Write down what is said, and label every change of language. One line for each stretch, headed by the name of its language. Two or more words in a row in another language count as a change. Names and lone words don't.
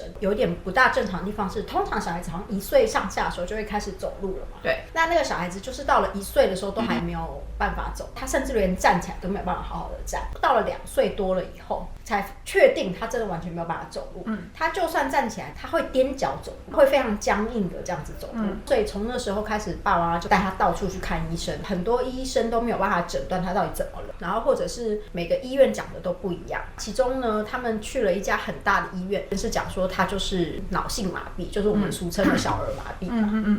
Chinese: 有一點不大正常的地方是，通常小孩子好像1歲上下的時候就會開始走路了嘛。對。那個小孩子就是到了1歲的時候都還沒有辦法走，他甚至連站起來都沒有辦法好好的站。到了2歲多了以後，才確定他真的完全沒有辦法走路。他就算站起來，他會踮腳走，會非常僵硬的這樣子走路。所以從那時候開始，爸爸媽媽就帶他到處去看醫生，很多醫生都沒有辦法診斷他到底怎麼了，然後或者是每個醫院講的都不一樣。其中呢，他們去了一家很大的醫院，是講說他就是腦性麻痹，就是我們俗稱的小兒麻痹。